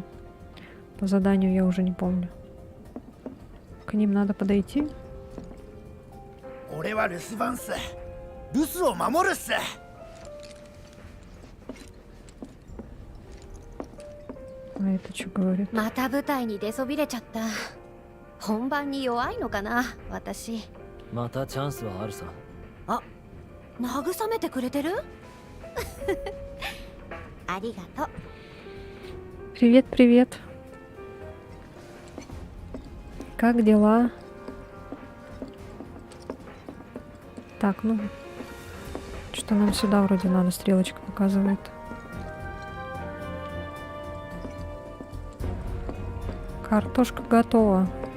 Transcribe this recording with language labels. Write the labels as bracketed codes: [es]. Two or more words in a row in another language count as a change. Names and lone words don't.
[ru] По заданию я уже не помню. К ним надо подойти. А это что говорит? [ja] また舞台に出そびれちゃった。本番に弱いのかな、私。またチャンスはあるさ。あ、慰めてくれてる？ありがとう。 [ru] Привет, привет. Как дела? Так, ну... Что нам сюда вроде надо, стрелочка показывает. Картошка готова.